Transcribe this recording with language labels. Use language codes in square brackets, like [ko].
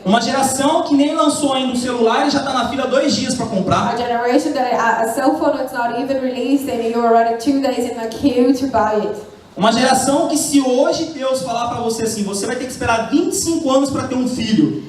[pt] Uma geração que nem lançou ainda o celular e já está na fila 2 dias para comprar. [en] A generation that a cell phone is not even released and you're already 2 days in a queue to buy it. [pt] Uma geração que se hoje Deus falar para você assim, você vai ter que esperar 25 anos para ter um filho.